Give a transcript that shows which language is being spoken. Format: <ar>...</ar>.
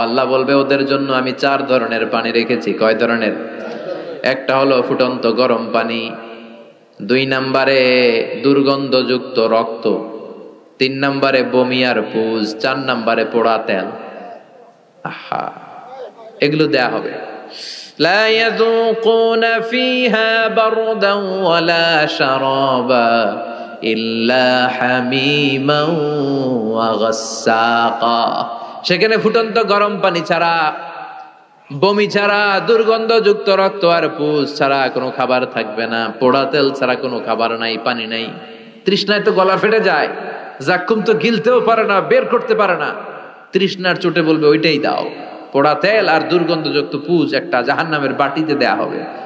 <bn>আল্লাহ বলবে ওদের জন্য আমি 4 ধরনের পানি রেখেছি। কয় ধরনের? একটা হলো ফুটন্ত গরম পানি, 2 নম্বরে দুর্গন্ধযুক্ত রক্ত, 3 নম্বরে বমি আর পুজ, 4 নম্বরে পোড়া তেল। আহা, এগুলো দেয়া হবে।</bn> <ar>لا يذوقون فيها بردا ولا شرابا إلا حميما وغساقا।</ar> <bn>সেখানে ফুটন্ত গরম পানি ছাড়া, বমি ছাড়া, দুর্গন্ধযুক্ত রক্ত আর পুজ ছাড়া কোনো খাবার থাকবে না, পোড়া তেল ছাড়া কোনো খাবার নাই, পানি নাই। তৃষ্ণায় তো গলা ফেটে যায়, জাক্কুম তো গিলতেও পারে না, বের করতে পারে না। তৃষ্ণার চোটে বলবে ওইটাই দাও। পোড়া তেল আর দুর্গন্ধযুক্ত পুজ একটা জাহান্নামের বাটিতে দেয়া হবে।</bn>